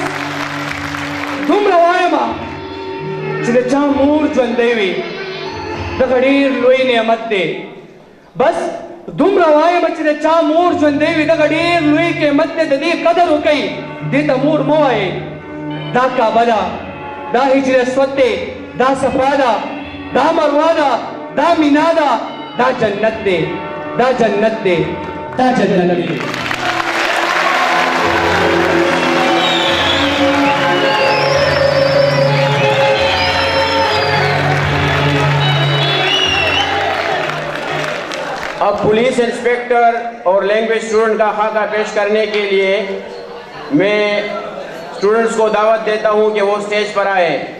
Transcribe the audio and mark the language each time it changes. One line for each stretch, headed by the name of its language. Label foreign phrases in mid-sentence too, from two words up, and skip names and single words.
Pashto: دومره وایمه چې د چا مور ژوندی وي دغه ډېر لوی نعمت دی بس دومره وایمه چې د چا مور ژوندی وي دغه ډېر لوی قیمت دی د دې قدر وکئ دې ته مور مه وایئ دا کعبه ده دا هجر اسود دی دا صفا ده دا مروه ده دا مینا ده دا جنت دی دا جنت دی دا جنت دی
Urdu: اب
English: police inspector
Urdu: اور
English: language student
Urdu: کا خاکہ پیش کرنے کے لیے میں اسٹوڈنٹس کو دعوت دیتا ہوں کہ وہ اسٹیج پر آئے